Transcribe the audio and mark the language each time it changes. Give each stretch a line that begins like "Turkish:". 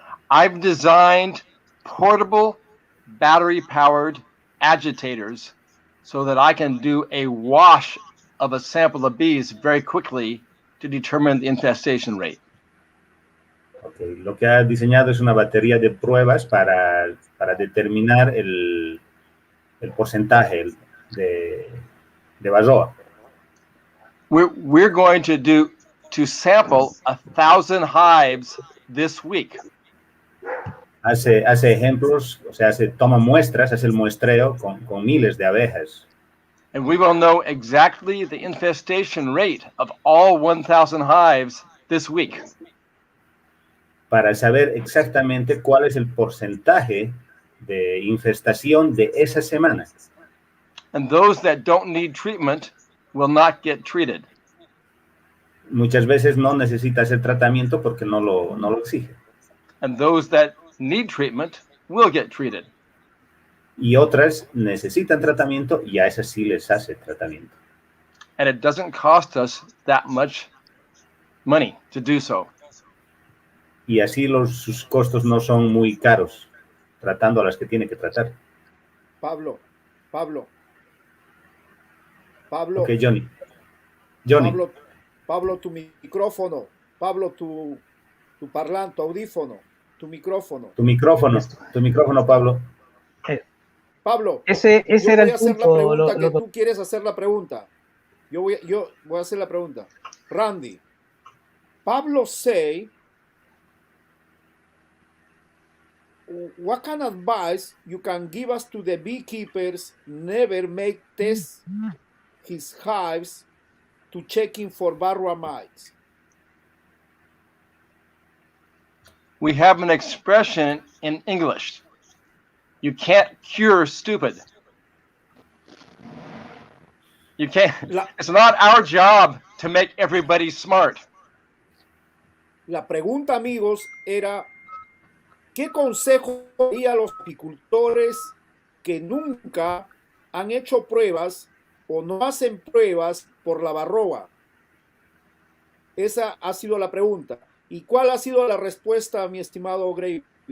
English: I've designed portable battery-powered agitators so that I can do a wash of a sample of bees very quickly to determine the infestation rate. Okay.
Spanish: Lo que ha diseñado es una batería de pruebas para determinar el porcentaje de varroa.
English: We're going to sample 1,000 hives this week.
Spanish: hace ejemplos, o sea, toma muestras, hace el muestreo con miles de abejas.
English: And we will know exactly the infestation rate of all 1,000 hives this week.
Spanish: Para saber exactamente cuál es el porcentaje de infestación de esa semana.
English: And those that don't need treatment will not get treated.
Spanish: Muchas veces no necesita hacer tratamiento porque no lo exige.
English: And those that need treatment will get treated.
Spanish: Y otras necesitan tratamiento y a esas sí les hace tratamiento.
English: And it doesn't cost us that much money to do so.
Spanish: Y así sus costos no son muy caros, tratando a las que tiene que tratar. Pablo. Ok, Johnny. Pablo, tu micrófono. Pablo, tu parlante, tu audífono, tu micrófono. Tu micrófono, Pablo. Pablo, ese era el punto. Tú quieres hacer la pregunta. Yo voy a hacer la pregunta.
English: Randy, Pablo say, what kind of advice you can give us to the beekeepers never make tests his hives to checking for Varroa mites? We have an expression in English. You can't cure stupid. You can't. It's not our job to make everybody smart.
Spanish: La pregunta, amigos, era ¿qué consejo daría a los apicultores que nunca han hecho pruebas o no hacen pruebas por la varroa? Esa ha sido la pregunta. ¿Y cuál ha sido la respuesta, mi estimado Gravy?